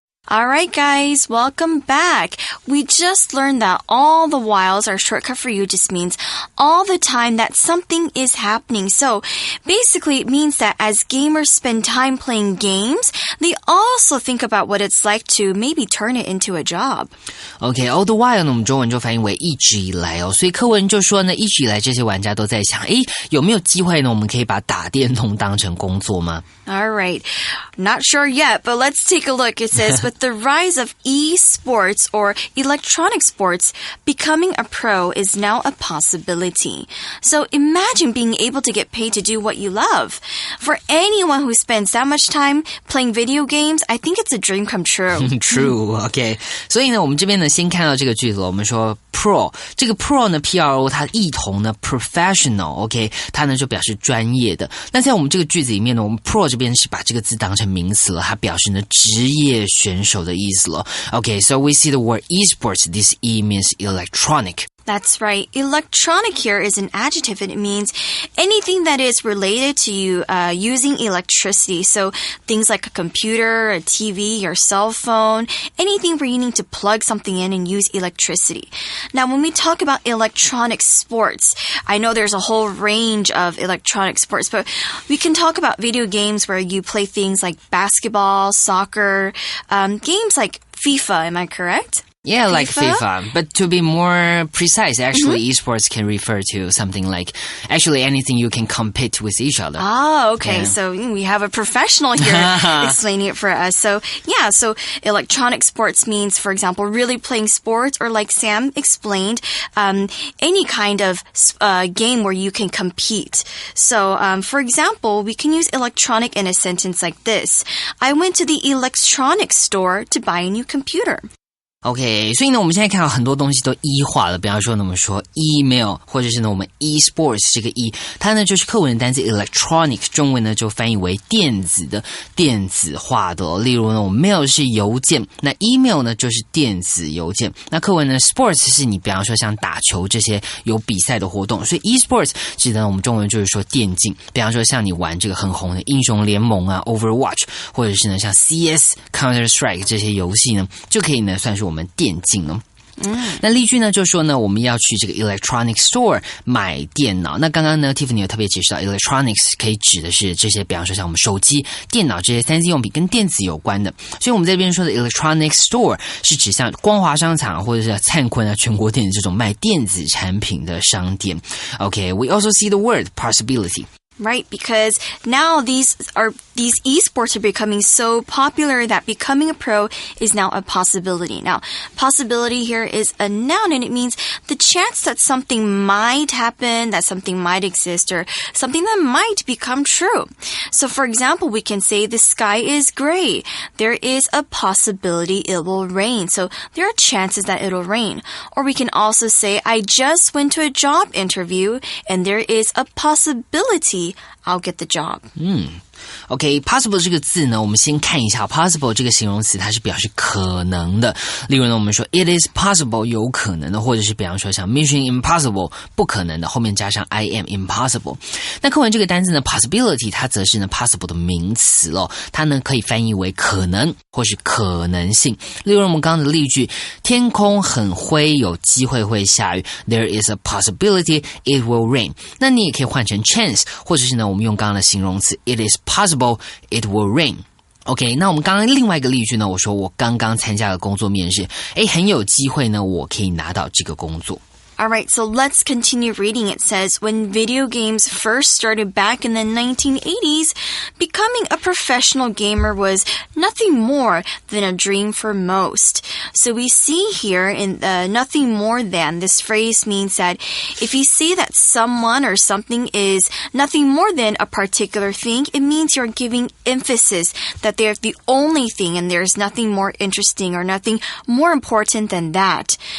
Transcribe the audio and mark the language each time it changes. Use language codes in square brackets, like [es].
[en] Alright guys, welcome back. We just learned that all the whiles, our shortcut for you, just means all the time that something is happening. So basically it means that as gamers spend time playing games, they also think about what it's like to maybe turn it into a job. [zh] OK, [en] all the while [zh] 呢，我们中文就翻译为一直以来哦。所以课文就说呢，一直以来这些玩家都在想，有没有机会呢？我们可以把打电动当成工作吗？ [en] Alright, not sure yet, but let's take a look. It says, with the rise of e-sports or electronic sports, becoming a pro is now a possibility. So imagine being able to get paid to do what you love. For anyone who spends that much time playing video games, I think it's a dream come true. True, OK. [zh] 所以呢，我们这边呢，先看到这个句子，我们说 pro， 这个 pro 呢 ，P-R-O 它异同呢 professional，OK， 它呢就表示专业的。那在我们这个句子里面呢，我们 pro 这边是把这个字当成名词了，它表示呢职业选手的意思了。 [en] Okay, so we see the word esports. This E means electronic. That's right. Electronic here is an adjective and it means anything that is related to you using electricity. So things like a computer, a TV, your cell phone, anything where you need to plug something in and use electricity. Now, when we talk about electronic sports, I know there's a whole range of electronic sports, but we can talk about video games where you play things like basketball, soccer, games like FIFA, am I correct? Yeah, like FIFA. But to be more precise, actually, esports can refer to something like actually anything you can compete with each other. Oh, okay. Yeah. So we have a professional here explaining it for us. So yeah, so electronic sports means, for example, really playing sports, or like Sam explained, any kind of game where you can compete. So for example, we can use electronic in a sentence like this. I went to the electronics store to buy a new computer. [zh] OK， 所以呢，我们现在看到很多东西都一化了，比方说呢，我们说 email， 或者是呢，我们 e-sports 这个 e， 它呢就是课文的单字 electronic， 中文呢就翻译为电子的、电子化的哦。例如呢，我们 mail 是邮件，那 email 呢就是电子邮件。那课文呢 sports 是你比方说像打球这些有比赛的活动，所以 e-sports 指的我们中文就是说电竞，比方说像你玩这个很红的英雄联盟啊 Overwatch， 或者是呢像 CS Counter Strike 这些游戏呢，就可以呢算是我们电竞呢。那例句呢就说呢我们要去这个 electronic store 买电脑。那刚刚呢 Tiffany 有特别解释到 electronics 可以指的是这些比方说像我们手机、电脑这些3C 用品跟电子有关的，所以我们这边说的 electronic store 是指像光华商场或者是灿坤啊、全国电子这种卖电子产品的商店。 [en] OK, we also see the word possibility.Right, because now these esports are becoming so popular that becoming a pro is now a possibility. Now, possibility here is a noun and it means the chance that something might happen, that something might exist, or something that might become true. So, for example, we can say the sky is gray. There is a possibility it will rain. So, there are chances that it'll rain. Or we can also say, I just went to a job interview and there is a possibility I'll get the job. [zh] OK, possible 这个字呢，我们先看一下 possible 这个形容词，它是表示可能的。例如呢，我们说 [en] it is possible [zh] 有可能的，或者是比方说像 [en] mission impossible [zh] 不可能的，后面加上 [en] I am impossible。 [zh] 那课文这个单字呢 possibility 它则是呢 possible 的名词咯，它呢可以翻译为可能或是可能性。例如我们刚刚的例句，天空很灰，有机会会下雨 [en] There is a possibility it will rain。 [zh] 那你也可以换成 chance， 或者是呢我们用刚刚的形容词 [en] it is possible it will rain。 [zh] OK， 那我们刚刚另外一个例句呢，我说我刚刚参加了工作面试，很有机会呢我可以拿到这个工作。 [en] Alright, so let's continue reading. It says, when video games first started back in the 1980s, becoming a professional gamer was nothing more than a dream for most. So we see here in nothing more than, this phrase means that if you say that someone or something is nothing more than a particular thing, it means you're giving emphasis that they're the only thing and there's nothing more interesting or nothing more important than that.